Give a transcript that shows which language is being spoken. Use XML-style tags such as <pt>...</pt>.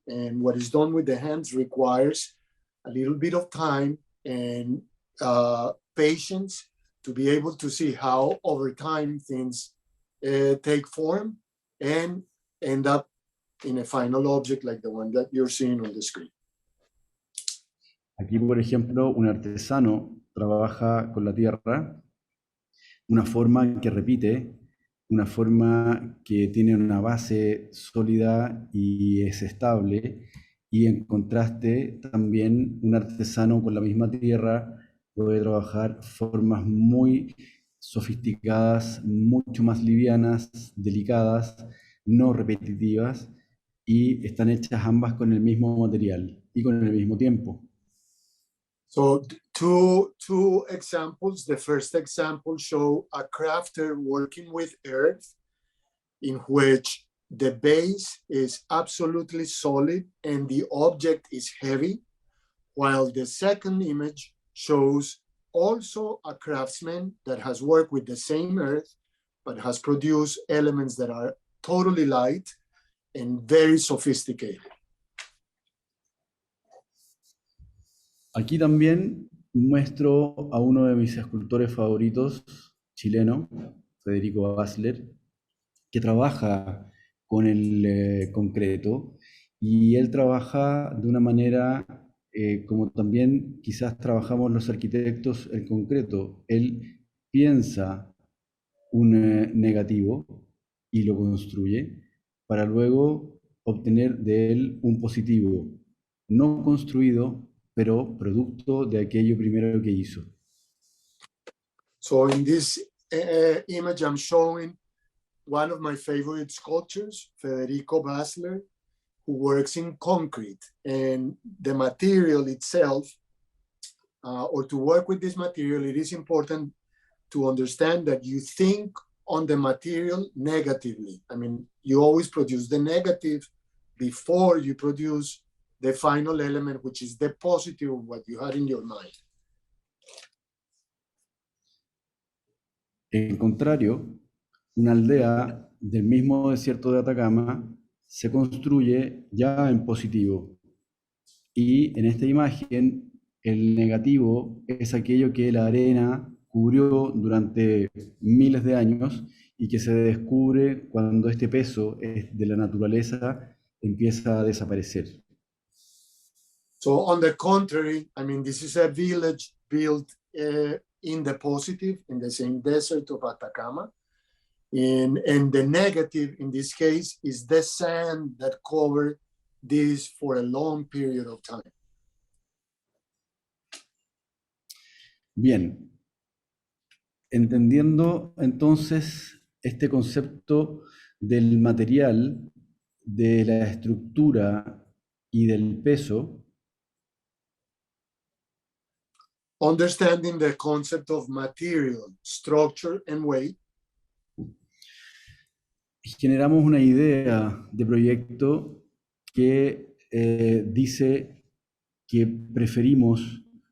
<en>And what is done with the hands requires a little bit of time and patience to be able to see how over time things take form and end up in a final object like the one that you're seeing on the screen.</en> <es>Aquí, por ejemplo, un artesano trabaja con la tierra, una forma que repite, una forma que tiene una base sólida y es estable, y en contraste también un artesano con la misma tierra puede trabajar formas muy sofisticadas, mucho más livianas, delicadas, no repetitivas, y están hechas ambas con el mismo material y con el mismo tiempo.</es> <en>So two examples. The first example show a crafter working with earth, in which the base is absolutely solid and the object is heavy, while the second image shows also a craftsman that has worked with the same earth, but has produced elements that are totally light and very sophisticated.</en> <es>Aquí también muestro a uno de mis escultores favoritos, chileno, Federico Basler, que trabaja con el concreto, y él trabaja de una manera como también quizás trabajamos los arquitectos el concreto. Él piensa un negativo y lo construye para luego obtener de él un positivo, no construido, pero producto de aquello primero que hizo.</es> <en>So in this image, I'm showing one of my favorite sculptors, Federico Basler, who works in concrete, and the material itself, or to work with this material, it is important to understand that you think on the material negatively. I mean, you always produce the negative before you produce the final element, which is the positive of what you had in your mind.</en> <es>En contrario, una aldea del mismo desierto de Atacama se construye ya en positivo. Y en esta imagen, el negativo es aquello que la arena cubrió durante miles de años y que se descubre cuando este peso de la naturaleza empieza a desaparecer.</es> <en>So on the contrary, I mean, this is a village built in the positive, in the same desert of Atacama. And the negative in this case is the sand that covered this for a long period of time.</en> <es>Bien, entendiendo entonces este concepto del material, de la estructura y del peso,</es> <en>Understanding the concept of material, structure, and weight,</en> <es>generamos una idea de proyecto que dice que preferimos</es>